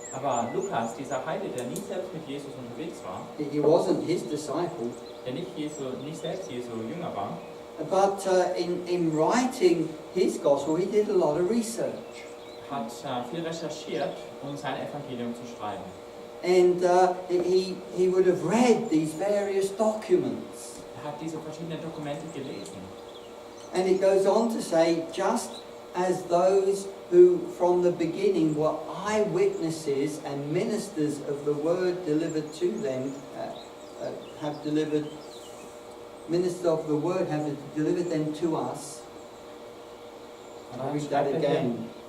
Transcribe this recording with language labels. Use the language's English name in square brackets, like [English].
[German] Aber Lukas, dieser Heide, der nie selbst mit Jesus unterwegs war, [English] He wasn't his disciple. [German] der nicht selbst Jesu Jünger war, [English] But in writing his gospel, he did a lot of research. [German] hat viel recherchiert, um sein Evangelium zu schreiben. [English] And he would have read these various documents. [German] Er hat diese verschiedenen Dokumente gelesen. [English] And it goes on to say, just as those who from the beginning were eyewitnesses and ministers of the word delivered to them have delivered ministers of the word have delivered them to us. I'll read that again.